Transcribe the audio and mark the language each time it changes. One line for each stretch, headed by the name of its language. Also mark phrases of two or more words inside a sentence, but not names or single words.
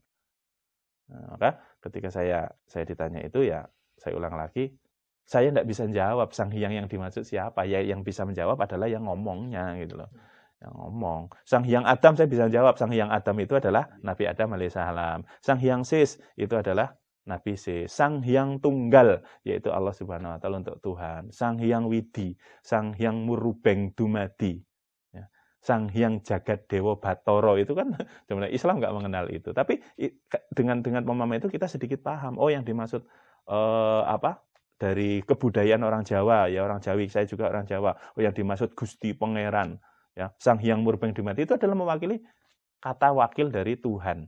Indonesian: Nah, maka ketika saya ditanya itu ya saya ulang lagi, saya tidak bisa jawab Sang Hyang yang dimaksud siapa. Ya yang bisa menjawab adalah yang ngomongnya gitu loh. Yang ngomong. Sang Hyang Adam saya bisa jawab, Sang Hyang Adam itu adalah Nabi Adam alaihissalam. Sang Hyang Sis itu adalah Nabi Sis. Sang Hyang Tunggal yaitu Allah
Arabic: سبحانه وتعالى
Indonesian: untuk Tuhan. Sang Hyang Widi, Sang Hyang Murubeng Dumadi. Sang Hyang Jagat Dewa Batara itu kan sebenarnya Islam nggak mengenal itu. Tapi dengan pemahaman itu kita sedikit paham. Oh yang dimaksud dari kebudayaan orang Jawa ya, orang Jawi, saya juga orang Jawa. Oh yang dimaksud Gusti Pangeran ya, Sang Hyang Murubeng Dumadi itu adalah mewakili kata wakil dari Tuhan.